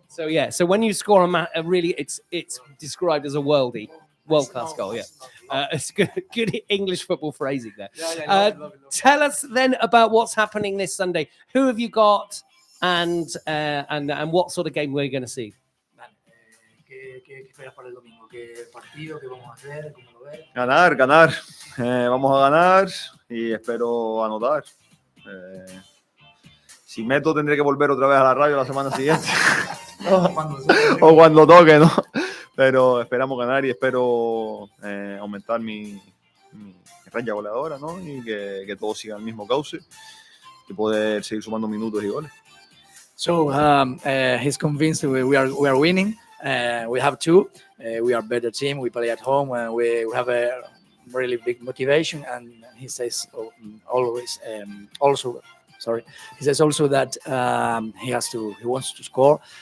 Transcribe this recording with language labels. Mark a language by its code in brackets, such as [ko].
[en] So when you score a really, it's described as a worldie, world-class goal. Yeah. It's good English football phrasing there. Tell us then about what's happening this Sunday. Who have you got, and what sort of game we're going to see? [es] ¿Qué esperas para el domingo? ¿Qué partido? ¿Qué vamos a hacer? ¿Cómo lo ves? Ganar. Vamos a ganar y espero anotar. Si meto tendré que volver otra vez a la radio la semana siguiente. o cuando toque, ¿no? Pero esperamos ganar y espero aumentar mi raya goleadora, ¿no? Y que todo siga el mismo cauce y poder seguir sumando minutos y goles. [en] So he's convinced we are winning. We have to. We are a better team. We play at home, and we have a really big motivation. And he says always also. Sorry, he says also that he wants to score.